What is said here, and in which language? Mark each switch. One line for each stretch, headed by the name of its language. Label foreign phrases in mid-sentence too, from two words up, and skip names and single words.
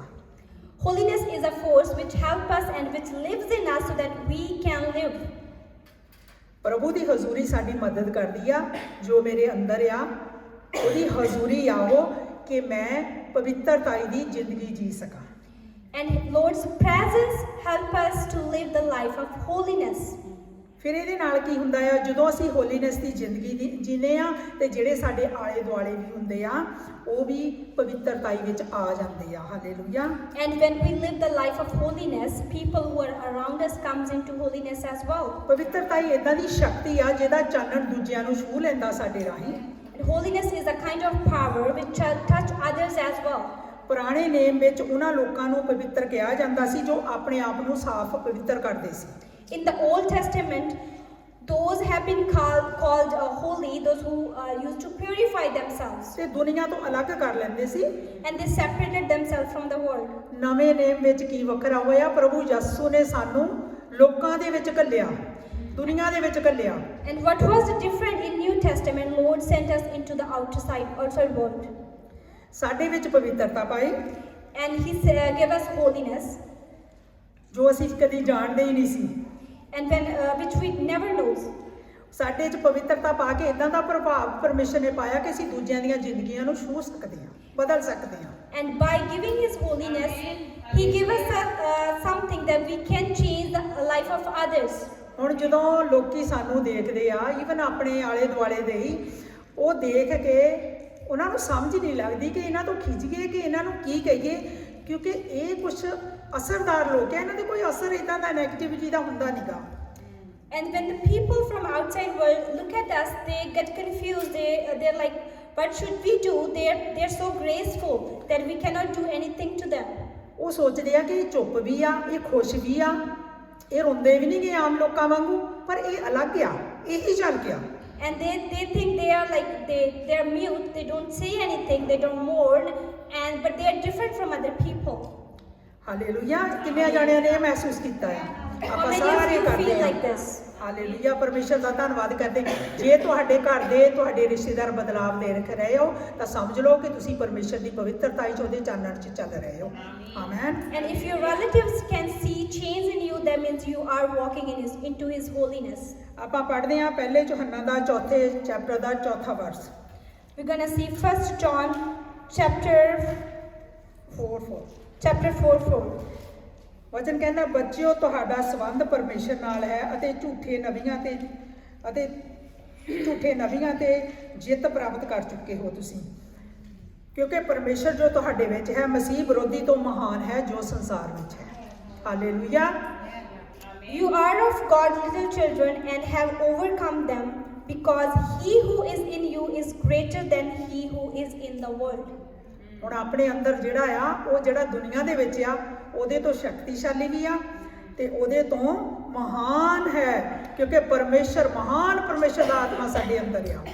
English: Holiness is a force which helps us and which lives in us so that we can live.
Punjabi: ਪ੍ਰਭੂ ਦੀ ਹਜ਼ੂਰੀ ਸਾਡੀ ਮਦਦ ਕਰਦੀ ਆ, ਜੋ ਮੇਰੇ ਅੰਦਰ ਆ ਉਹਦੀ ਹਜ਼ੂਰੀ ਆ ਉਹ ਕਿ ਮੈਂ ਪਵਿੱਤਰਤਾਈ ਦੀ ਜ਼ਿੰਦਗੀ ਜੀ ਸਕਾਂ।
English: And Lord's presence help us to live the life of holiness.
Punjabi: ਫਿਰ ਇਹਦੇ ਨਾਲ ਕੀ ਹੁੰਦਾ ਆ, ਜਦੋਂ ਅਸੀਂ ਹੋਲੀਨੈਸ ਦੀ ਜ਼ਿੰਦਗੀ ਦੀ ਜੀਨੇ ਆ ਤੇ ਜਿਹੜੇ ਸਾਡੇ ਆਲੇ ਦੁਆਲੇ ਵੀ ਹੁੰਦੇ ਆ ਉਹ ਵੀ ਪਵਿੱਤਰਤਾਈ ਵਿੱਚ ਆ ਜਾਂਦੇ ਆ। ਹਾਲੇਲੂਇਆ।
English: And when we live the life of holiness, people who are around us comes into holiness as well.
Punjabi: ਪਵਿੱਤਰਤਾਈ ਇਦਾਂ ਦੀ ਸ਼ਕਤੀ ਆ ਜਿਹਦਾ ਚਾਨਣ ਦੂਜਿਆਂ ਨੂੰ ਛੂਹ ਲੈਂਦਾ ਸਾਡੇ ਰਾਹੀਂ।
English: And holiness is a kind of power which shall touch others as well.
Punjabi: ਪੁਰਾਣੇ ਨੇਮ ਵਿੱਚ ਉਹਨਾਂ ਲੋਕਾਂ ਨੂੰ ਪਵਿੱਤਰ ਕਿਹਾ ਜਾਂਦਾ ਸੀ ਜੋ ਆਪਣੇ ਆਪ ਨੂੰ ਸਾਫ਼ ਪਵਿੱਤਰ ਕਰਦੇ ਸੀ।
English: In the Old Testament, those have been called holy, those who used to purify themselves.
Punjabi: ਤੇ ਦੁਨੀਆ ਤੋਂ ਅਲੱਗ ਕਰ ਲੈਂਦੇ ਸੀ।
English: And they separated themselves from the world.
Punjabi: ਨਵੇਂ ਨੇਮ ਵਿੱਚ ਕੀ ਵੱਖਰਾ ਹੋਇਆ, ਪ੍ਰਭੂ ਯਿਸੂ ਨੇ ਸਾਨੂੰ ਲੋਕਾਂ ਦੇ ਵਿੱਚ ਘੱਲਿਆ, ਦੁਨੀਆ ਦੇ ਵਿੱਚ ਘੱਲਿਆ।
English: And what was different in New Testament, Lord sent us into the outside world.
Punjabi: ਸਾਡੇ ਵਿੱਚ ਪਵਿੱਤਰਤਾ ਪਾਈ
English: And He gave us holiness.
Punjabi: ਜੋ ਅਸੀਂ ਕਦੀ ਜਾਣਦੇ ਹੀ ਨਹੀਂ ਸੀ।
English: And which we never knows.
Punjabi: ਸਾਡੇ 'ਚ ਪਵਿੱਤਰਤਾ ਪਾ ਕੇ ਇਦਾਂ ਦਾ ਪ੍ਰਭਾਵ ਪਰਮੇਸ਼ਰ ਨੇ ਪਾਇਆ ਕਿ ਅਸੀਂ ਦੂਜਿਆਂ ਦੀਆਂ ਜ਼ਿੰਦਗੀਆਂ ਨੂੰ ਛੂਹ ਸਕਦੇ ਹਾਂ, ਬਦਲ ਸਕਦੇ ਹਾਂ।
English: And by giving His holiness, He gave us something that we can change the life of others.
Punjabi: ਹੁਣ ਜਦੋਂ ਲੋਕੀ ਸਾਨੂੰ ਦੇਖਦੇ ਆ, ਈਵਨ ਆਪਣੇ ਆਲੇ ਦੁਆਲੇ ਦੇ ਹੀ, ਉਹ ਦੇਖ ਕੇ ਉਹਨਾਂ ਨੂੰ ਸਮਝ ਨਹੀਂ ਲੱਗਦੀ ਕਿ ਇਹਨਾਂ ਤੋਂ ਖਿੱਚੀਏ ਕਿ ਇਹਨਾਂ ਨੂੰ ਕੀ ਕਹੀਏ, ਕਿਉਂਕਿ ਇਹ ਕੁਝ ਅਸਰਦਾਰ ਲੋਕ ਹੈ, ਇਹਨਾਂ ਦੇ ਕੋਈ ਅਸਰ ਇਦਾਂ ਦਾ ਨੈਗੇਟਿਵਿਟੀ ਦਾ ਹੁੰਦਾ ਨਹੀਂਗਾ।
English: And when the people from outside world look at us, they get confused. They're like, what should we do? They're so graceful that we cannot do anything to them.
Punjabi: ਉਹ ਸੋਚਦੇ ਆ ਕਿ ਇਹ ਚੁੱਪ ਵੀ ਆ, ਇਹ ਖੁਸ਼ ਵੀ ਆ, ਇਹ ਰੋਂਦੇ ਵੀ ਨਹੀਂ ਗੇ ਆਮ ਲੋਕਾਂ ਵਾਂਗੂ, ਪਰ ਇਹ ਅਲੱਗ ਆ, ਇਹ ਹੀ ਚੱਲ ਗਿਆ।
English: And they think they are like they're mute. They don't say anything. They don't mourn, but they are different from other people.
Punjabi: ਹਾਲੇਲੂਇਆ। ਕਿੰਨੇ ਜਾਣਿਆਂ ਨੇ ਇਹ ਮਹਿਸੂਸ ਕੀਤਾ ਹੈ? ਆਪਾਂ
English: How many
Punjabi: ਸਾਰੇ
English: of you
Punjabi: ਕਰਦੇ
English: feel
Punjabi: ਹਾਂ।
English: like this?
Punjabi: ਹਾਲੇਲੂਇਆ। ਪਰਮੇਸ਼ਰ ਦਾ ਧੰਨਵਾਦ ਕਰਦੇ। ਜੇ ਤੁਹਾਡੇ ਘਰ ਦੇ ਤੁਹਾਡੇ ਰਿਸ਼ਤੇਦਾਰ ਬਦਲਾਵ ਦੇਖ ਰਹੇ ਹੋ ਤਾਂ ਸਮਝ ਲਓ ਕਿ ਤੁਸੀਂ ਪਰਮੇਸ਼ਰ ਦੀ ਪਵਿੱਤਰਤਾ 'ਚ ਉਹਦੇ ਚਾਨਣ 'ਚ ਚੱਲ ਰਹੇ ਹੋ। ਆਮੇਨ।
English: And if your relatives can see change in you, that means you are walking into His holiness.
Punjabi: ਆਪਾਂ ਪੜ੍ਹਦੇ ਹਾਂ ਪਹਿਲੇ ਯੋਹੰਨਾ ਦਾ 4ਥੇ ਚੈਪਟਰ ਦਾ 4ਥਾ ਵਰਸ।
English: We're gonna see 1 John chapter 4:4.
Punjabi: ਵਚਨ ਕਹਿੰਦਾ, ਬੱਚਿਓ ਤੁਹਾਡਾ ਸੰਬੰਧ ਪਰਮੇਸ਼ਰ ਨਾਲ ਹੈ ਅਤੇ ਝੂਠੇ ਨਬੀਆਂ ਤੇ ਜਿੱਤ ਪ੍ਰਾਪਤ ਕਰ ਚੁੱਕੇ ਹੋ ਤੁਸੀਂ, ਕਿਉਂਕਿ ਪਰਮੇਸ਼ਰ ਜੋ ਤੁਹਾਡੇ ਵਿੱਚ ਹੈ ਮਸੀਹ ਵਿਰੋਧੀ ਤੋਂ ਮਹਾਨ ਹੈ ਜੋ ਸੰਸਾਰ ਵਿੱਚ ਹੈ। ਹਾਲੇਲੂਇਆ।
English: You are of God, little children, and have overcome them, because He who is in you is greater than he who is in the world.
Punjabi: ਹੁਣ ਆਪਣੇ ਅੰਦਰ ਜਿਹੜਾ ਆ ਉਹ ਜਿਹੜਾ ਦੁਨੀਆ ਦੇ ਵਿੱਚ ਆ ਉਹਦੇ ਤੋਂ ਸ਼ਕਤੀਸ਼ਾਲੀ ਵੀ ਆ ਤੇ ਉਹਦੇ ਤੋਂ ਮਹਾਨ ਹੈ, ਕਿਉਂਕਿ ਪਰਮੇਸ਼ਰ ਮਹਾਨ ਪਰਮੇਸ਼ਰ ਦਾ ਆਤਮਾ ਸਾਡੇ ਅੰਦਰ ਆ।